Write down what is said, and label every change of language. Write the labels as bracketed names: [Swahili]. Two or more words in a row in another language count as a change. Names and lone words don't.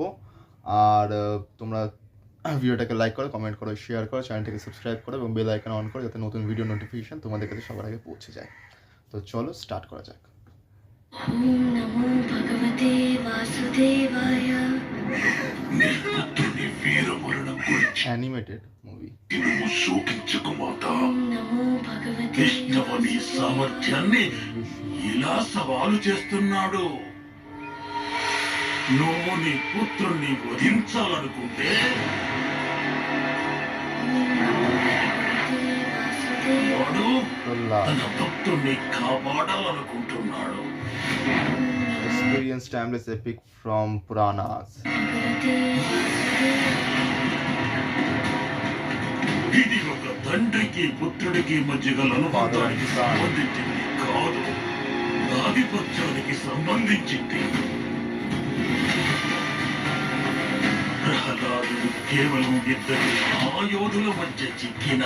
[Bangla] আর তোমরা ভিডিওটাকে লাইক করো, কমেন্ট করো, শেয়ার করো, চ্যানেলটাকে সাবস্ক্রাইব করো এবং [English] bell icon [Bangla] অন করো যাতে নতুন [English] video notification [Bangla] তোমাদের কাছে সবার আগে পৌঁছে যায়। তো চলো স্টার্ট করা যাক। [Sanskrit] ওম নমো ভগবতে বাসুদেবায়। [English] animated movie. [Telugu] శోకించకు మాత. [Sanskrit] ఓం నమో భగవతే [Telugu] కృష్ణవ నీ సామర్థ్యాన్ని ఇలా సవాలు చేస్తున్నాడు. నువ్వు నీ పుత్రుణ్ణి వధించాలనుకుంటే వాడు తన భక్తుణ్ణి కాపాడాలనుకుంటున్నాడు. [English] Experience timeless epic from Puranas. [Telugu] ఇది ఒక తండ్రికి పుత్రుడికి మధ్య గల అనుబంధానికి సంబంధించింది కాదు, ఆధిపత్యానికి సంబంధించింది. ప్రహ్లాదుడు కేవలం ఇద్దరి ఆయోధుల మధ్య చిక్కిన